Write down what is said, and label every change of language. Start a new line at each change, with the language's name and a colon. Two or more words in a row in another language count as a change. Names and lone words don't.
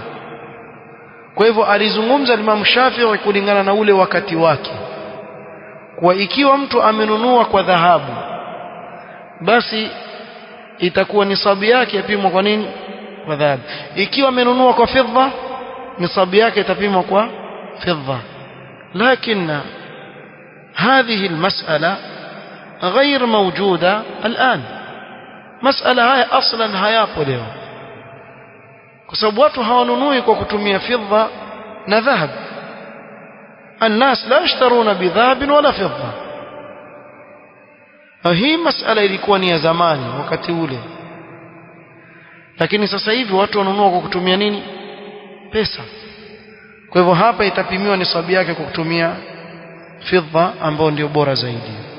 Swahili: Kwa hivyo alizungumza Imam Shafi'i kulingana na ule wakati wake, kwa ikiwa mtu amenunua kwa dhahabu basi itakuwa nisabu yake yapimwa kwa nini? Kwa dhahabu. Ikiwa amenunua kwa fidda, nisabu yake itapimwa kwa fidda.
Arabic: lakini هذه المسألة غير موجودة الآن. مسألة هاي أصلا
Swahili: hayapo leo, kwa sababu watu hawanunui kwa kutumia fidda na dhahab.
Arabic: الناس لا يشترون بذهب ولا فضة.
Swahili: hii masala ilikuwa ni ya zamani, wakati ule. Lakini sasa hivi watu wanunua kwa kutumia nini? Pesa. Kwa hivyo hapa itapimiwa nisabu yake kwa kutumia fidda ambao ndio bora zaidi.